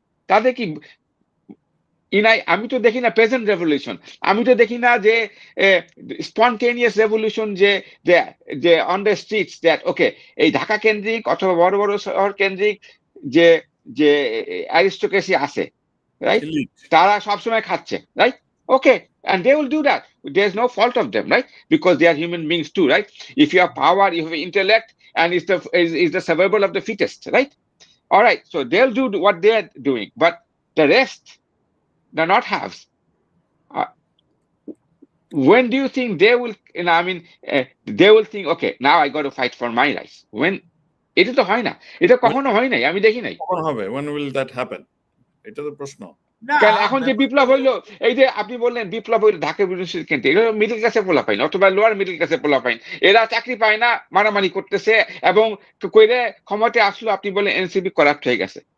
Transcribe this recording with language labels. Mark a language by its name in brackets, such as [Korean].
[Bangla] তাদের কি আমি তো দেখি না প্রেজেন্ট রেভলিউশন, আমি তো দেখি না যে স্পন্টেনিয়াস রেভলিউশন, যে on the streets that okay, এই ঢাকা কেন্দ্রিক অথবা বড় বড় শহর কেন্দ্রিক যে যে অ্যারিস্টোক্রেসি আছে, রাইট? [English] Elite. [Bangla] তারা সবসময় খাচ্ছে, right? [English] Okay, and they will do that. There's no fault of them, right? Because they are human beings too, right? If you have power, you have intellect, and is the survival of the fittest, right? All right, so they'll do what they're doing, but the rest, they're not haves. When do you think they will, they will think, okay, now I got to fight for my rights? When? [Bangla] এটা তো হয় না, এটা কখনো হয় নাই, আমি দেখি নাই। কখন হবে? [English] When will that happen? [Bangla] এটা তো প্রশ্ন। কারণ এখন যে বিপ্লব হইলো, এই যে আপনি বললেন বিপ্লব হইলো ঢাকা বিশ্ববিদ্যালয় কেন্দ্রে, এগুলো মিডল ক্লাসে পোলা পাইন অথবা লোয়ার মিডল ক্লাসে পোলা পাইন, এরা চাকরি পায় না, মারামারি করতেছে, এবং কইরে ক্ষমতায় আসলো, আপনি বলেন এনসিপি করাপ্ট হয়ে গেছে।